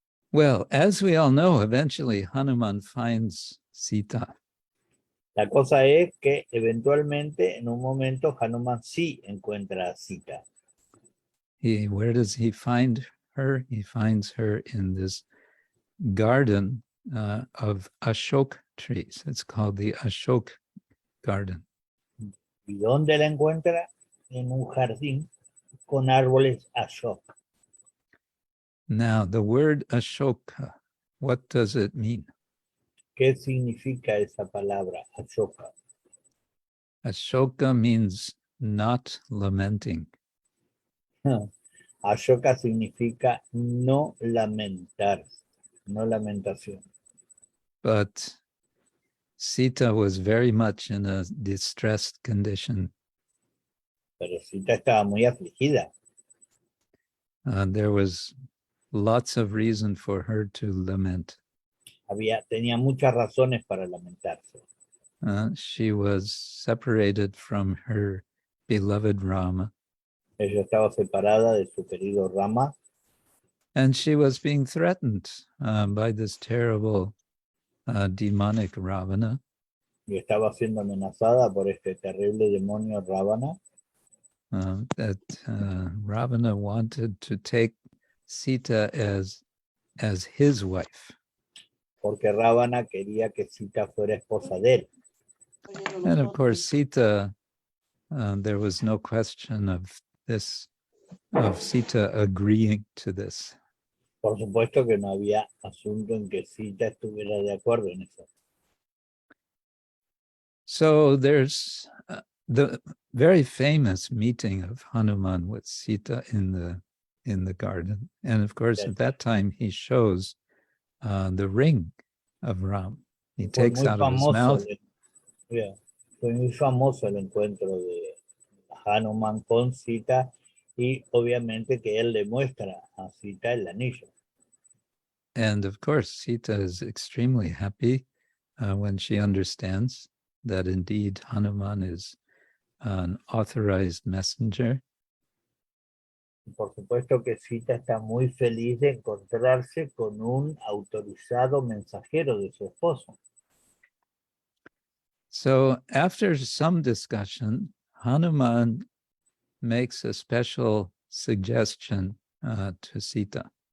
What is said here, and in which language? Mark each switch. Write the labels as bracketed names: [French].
[English] Well, as we all know, eventually Hanuman finds Sita. [Spanish] La cosa es que eventualmente, en un momento, Hanuman sí encuentra a Sita. [English] Where does he find her? He finds her in this garden of Ashok trees. It's called the Ashok Garden. [Spanish] ¿Y dónde la encuentra? En un jardín con árboles Ashok. [English] Now, the word Ashoka, what does it mean? [Spanish] ¿Qué significa esa palabra, Ashoka? [English] Ashoka means not lamenting. [Spanish] Ashoka significa no lamentar, no lamentación. [English] But Sita was very much in a distressed condition. [Spanish] Pero Sita estaba muy afligida. [English] There was lots of reason for her to lament. [Spanish] Tenía muchas razones para lamentarse. [English] She was separated from her beloved Rama. [Spanish] Ella estaba separada de su querido Rama. [English] And she was being threatened by this terrible demonic Ravana. [Spanish] Y estaba siendo amenazada por este terrible demonio Ravana. [English] That Ravana wanted to take Sita as his wife. [Spanish] Porque Ravana quería que Sita fuera esposa de él. [English] And of course, Sita, there was no question of Sita agreeing to this. [Spanish] Por supuesto que no había asunto en que Sita estuviera de acuerdo en eso. [English] So there's the very famous meeting of Hanuman with Sita in the garden. And of course, Yes. At that time, he shows the ring of Ram. He takes out of his mouth. [Spanish] Fue muy famoso el encuentro de Hanuman con Sita y obviamente que él le muestra a Sita el anillo. [English] And of course, Sita is extremely happy when she understands that indeed Hanuman is an authorized messenger. [Spanish] Por supuesto que Sita está muy feliz de encontrarse con un autorizado mensajero de su esposo. [English] So after some discussion, Hanuman makes a special suggestion to Sita.